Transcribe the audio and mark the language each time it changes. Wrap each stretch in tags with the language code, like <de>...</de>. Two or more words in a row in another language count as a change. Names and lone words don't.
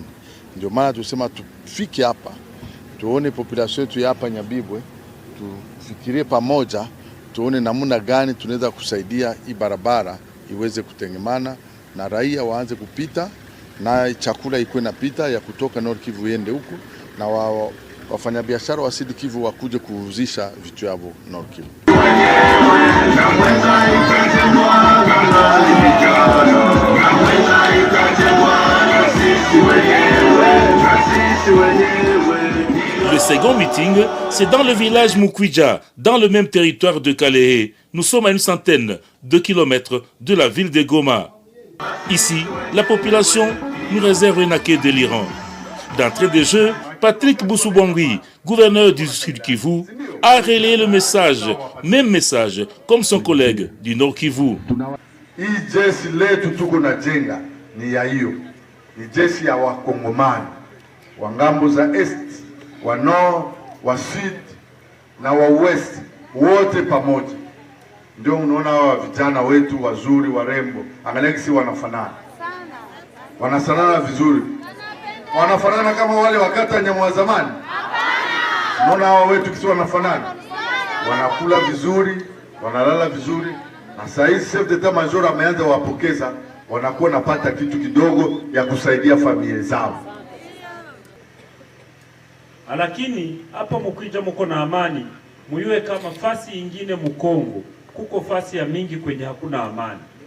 <sw>Ndio maana tusema tufike hapa tuone population yetu hapa Nyabibwe, tufikirie pamoja tuone namna gani tunaweza kusaidia hii barabara iweze kutengemana na raia waanze kupita na chakula ikuwe napita ya kutoka Nord Kivu iende huku, na wafanyabiashara wa Sud Kivu wakuje kuuzisha vitu yao Nord Kivu.</sw> <fr>Le second meeting, c'est dans le village Mukwija, dans le même territoire de Kalehe. Nous sommes à une centaine de kilomètres de la ville de Goma. Ici, la population nous réserve un accueil délirant. D'entrée de jeu, Patrick Boussou-Bangui, gouverneur du Sud Kivu, a relayé le message, même message, comme son collègue du Nord Kivu.</fr> <sw>Hii jeshi letu tuko na jenga ni ya hiyo, ni jeshi ya Wakongomani wa ngambo za Est, wa Nord, wa Sud na wa West, wote pamoja. Ndio unaona hawa vijana wetu wazuri warembo, angalia kisi wanafanana. Wanafanana vizuri. Wanafanana kama wale wakati nyamwa zamani. Hapana. Unaona hawa wetu kisi wanafanana. Wanakula vizuri, wanalala vizuri. Na sasa hivi</sw> <fr>chef d'état major</fr> <sw>ameanza wapokeza, wanakuwa napata kitu kidogo ya kusaidia familia zao. Lakini hapa Mukwija mko na amani, muyue kama fasi ingine Mukongo kuko fasi ya mingi kwenye hakuna amani.</sw>